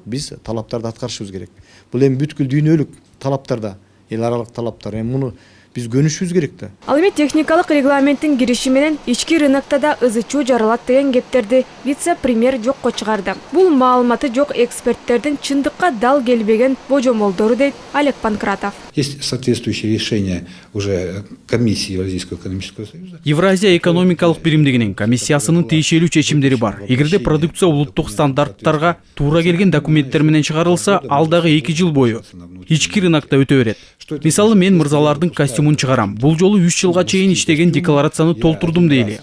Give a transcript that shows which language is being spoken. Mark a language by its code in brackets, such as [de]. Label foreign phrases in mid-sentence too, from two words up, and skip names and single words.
[ky] Биз талаптарды аткарышыбыз керек. Бул эми бүткүл дүйнөлүк талаптар да. Эл аралык талаптар. Эми муну биз көнүшүбүз керек да. Ал эми техникалык регламенттин кириши менен ички рынокто да ызы-чуу жаралат деген кептерди вице-премьер жокко чыгарды. Бул маалыматы жок эксперттердин чындыкка дал келбеген божомолдору дейт Олег Панкратов. [ru] Есть соответствующие решения уже комиссии Евразийского экономического союза. [ky] Евразия экономикалык биримдигинин комиссиясынын тиешелүү чечимдери бар. Эгерде продукция улуттук стандарттарга туура келген документтер менен чыгарылса, ал дагы 2 жыл бою ички рынокто өтө берет. Мисалы, мен мырзалардын костюмун чыгарам. Бул жолу 3 жылга чейин иштеген декларацияны толтурдум дейли.